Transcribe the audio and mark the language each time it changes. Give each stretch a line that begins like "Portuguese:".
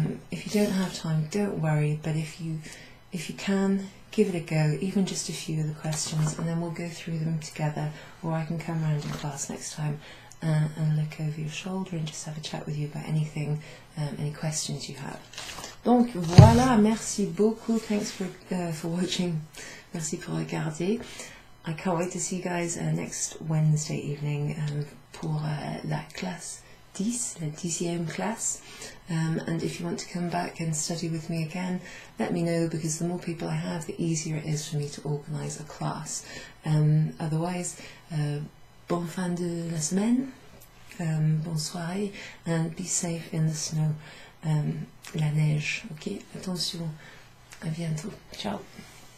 English: If you don't have time, don't worry, but if you can, give it a go, even just a few of the questions, and then we'll go through them together, or I can come around in class next time and look over your shoulder and just have a chat with you about anything, any questions you have.
French: Donc voilà, merci beaucoup,
English: thanks for watching,
French: merci pour regarder.
English: I can't wait to see you guys next Wednesday evening
French: pour la classe 10, la 10e classe.
English: And if you want to come back and study with me again, let me know, because the more people I have, the easier it is for me to organise a class. Otherwise,
French: bonne fin de la semaine, bonne soirée,
English: and be safe in the snow, la neige, ok?
French: Attention, à bientôt,
English: ciao.